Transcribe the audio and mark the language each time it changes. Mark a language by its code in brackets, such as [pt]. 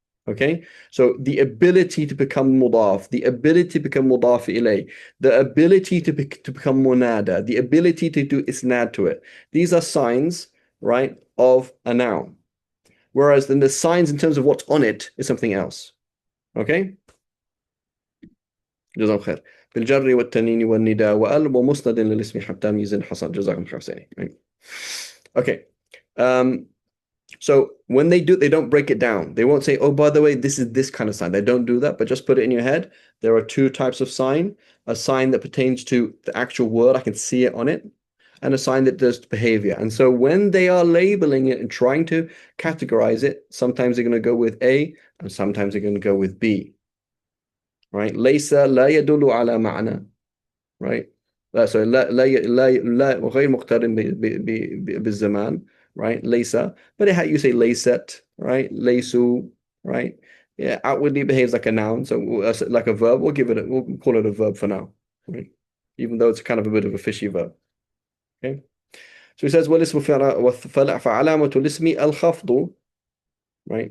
[en] Okay, so the ability to become mudaf, the ability to become mudaf ilay, the ability to become munada, the ability to do isnad to it. These are signs, right, of a noun. Whereas then the signs in terms of what's on it is something else. Okay? [ar] جزاكم خير. بالجر والتنين والنداء وال ومسند للاسم حتى ميز حصل. جزاكم خير. Okay. [en] So when they do, they don't break it down. They won't say, oh, by the way, this is this kind of sign. They don't do that, but just put it in your head. There are two types of sign: a sign that pertains to the actual word, I can see it on it, and a sign that does behavior. And so when they are labeling it and trying to categorize it, sometimes they're going to go with A, and sometimes they're going to go with B. [ar] Right? ليس لا يدل على معنى. Right? So لا غير مقترن بالزمان. [en] Right? ليس, but you say ليست, right? ليسوا, right? Yeah, outwardly behaves like a noun, so like a verb. We'll call it a verb for now, right? Even though it's kind of a bit of a fishy verb. Okay, so he says [ar] والاسم فعلامة الاسم الخفض, [en] right?